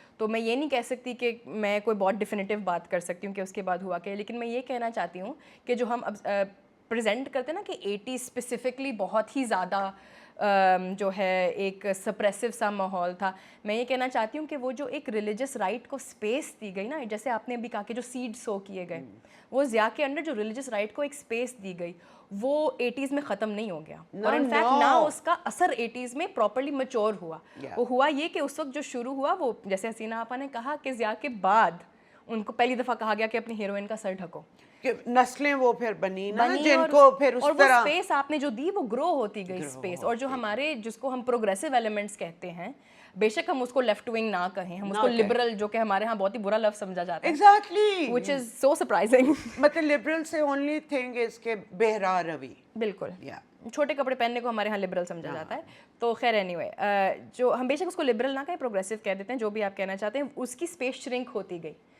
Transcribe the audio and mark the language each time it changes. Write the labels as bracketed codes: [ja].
[ur] تو میں یہ نہیں کہہ سکتی کہ میں کوئی بہت ڈیفینیٹیو بات کر سکتی ہوں کہ اس کے بعد ہوا کہ, لیکن میں یہ کہنا چاہتی ہوں کہ جو ہم اب پریزنٹ کرتے ہیں نا کہ 80s اسپیسیفکلی بہت ہی زیادہ جو ہے ایک سپریسو سا ماحول تھا, میں یہ کہنا چاہتی ہوں کہ وہ جو ایک ریلیجس رائٹ کو اسپیس دی گئی نا, جیسے آپ نے ابھی کہا کہ جو سیڈ سو کیے گئے, وہ ضیاء کے انڈر جو ریلیجس رائٹ کو ایک اسپیس دی گئی وہ 80s میں ختم نہیں ہو گیا. اور انفیکٹ نہ اس کا اثر 80s میں پراپرلی میچور ہوا. وہ ہوا یہ کہ اس وقت جو شروع ہوا وہ جیسے حسینہ آپا نے کہا کہ ضیاء کے بعد ان کو پہلی دفعہ کہا گیا کہ اپنی ہیروئن کا سر ڈھکو, کہ نسلیں وہ پھر بنی نا جن کو پھر اس اور وہ طرح اسپیس آپ نے جو دی وہ گرو ہوتی گئی اسپیس. اور جو ہمارے جس کو ہم پروگریسو ایلیمنٹس کہتے ہیں, بے شک ہم اس کو لیفٹ ونگ نہ کہیں, ہم اس کو لبرل, جو کہ ہمارے ہاں بہت ہی برا لفظ سمجھا جاتا ہے, exactly, [en] which is so surprising. [ur] مطلب لبرل سے [en] only thing is [ur] کہ بہرا روی, بالکل چھوٹے کپڑے پہننے کو ہمارے ہاں لبرل سمجھا جاتا ہے. تو خیر اینی وے, جو ہم بے شک اس کو لبرل نہ کہیں پروگریسو کہہ دیتے ہیں, جو بھی آپ کہنا چاہتے ہیں, اس کی اسپیس شرنک ہوتی گئی.